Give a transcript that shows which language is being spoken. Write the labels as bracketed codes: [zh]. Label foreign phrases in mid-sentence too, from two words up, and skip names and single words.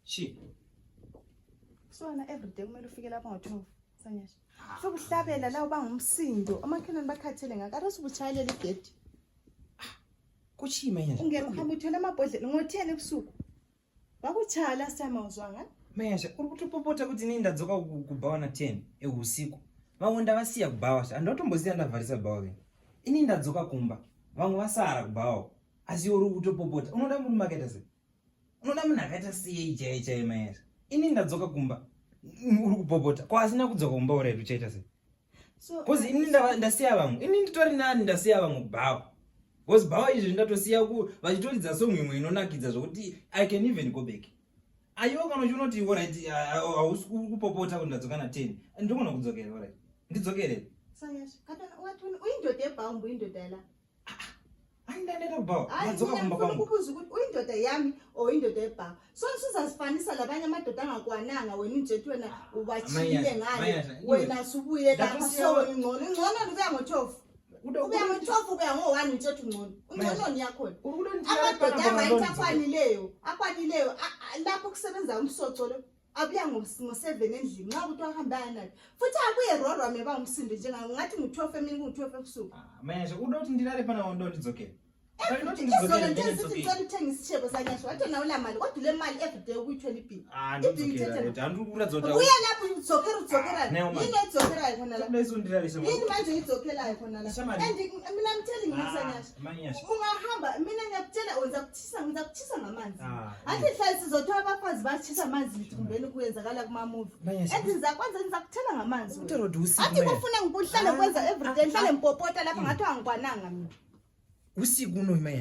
[nd] Shi. Sona everyday kumele ufike lapha ngo-12 Sanyasha. Sokuhlabela la uba ngumsindo. Amakhenani bakhathele ngaka usubuchayela igedi. Kuchima yena. Ungehamba uthola amabhodlela ngo-10 ebusuku. Wakuchaya last time awuzwanga? [sn] Mayasha, urikutopopota kuti ini ndadzoka kubhawa na 10 eusiku. Vamwe ndavasiya kubhawa sha. Andotomboziya ndavharisa bhawa veni. Ini ndadzoka kumba. Vamwe vasara kubhawa. Asi urikutopopota. Unoda munhu makaita sei? Unoda munhu akaita sei chaiye Mayasha? Ini ndadzoka kumba. Uri kupopota. Ko asina kudzoka kumba uri uchaita sei? So Kozi ini ndasiya vamwe. Ini nditori nani ndasiya vamwe kubhawa. Kozi bhawa izvi ndatosiya vachitoridza song imwe inonakidza zvokuti [en] I can even go back. [sn] Aiwa kana uchinoti alright hausi kupopota kuti ndadzoka na 10. Ndikona kudzokera alright. Ndidzokere. [nd] Sanyasha, katana wathi uyindoda ebhawu uyindoda la. [sn] Andandera kubhawa. Ndadzoka kumba kwangu. [nd] Ukubuza ukuthi uyindoda yami or indoda ebhawu. So usuzazifanisa labanye amadoda angakwananga wena injethi wena ubachile ngale. Wena subuye lapha so ingcono kuya ngo-12. Ubuya ngo-12 kuya ngo-1 injethi ungcono. Ungcono yakho. Amadoda akwanileyo lapho kusebenza umsoco lo. Abuya ngo-7 endlini nxa ukuthi wahambana naye. Futhi abuye rorwa meba umsindo ngathi ngu-12 emini ku-12 ebusuku. [sn] Mayasha, uda kuti ndilale pana wondo ndidzokere. [nd] Izolo nje sithi ngicela uthenge isitshebo Sanyasha wathi nawe la mali kodwa le mali everyday ukuyi-20 p. [sn] Ndidzokera. Andikukuradzoda. [nd] Uya lapho udzokera. Yini edzokerayo khona la? Yini manje idzokerayo khona la? [en] And mina I'm telling you Sanyasha. [nd] Ungahamba mina ngiyakutshela ngizakuthisa ngamanzi. Athi hlali sizothola abafazi bathisa amanzi lithumbeni kuyenzakala kuma movie. Ethi ngizakuthela ngamanzi. Athi kufuna ngikuhlale kwenza everyday ngihlale ngipopota lapha ngathi angikwananga mina. [sn] Usiku uno Mayasha.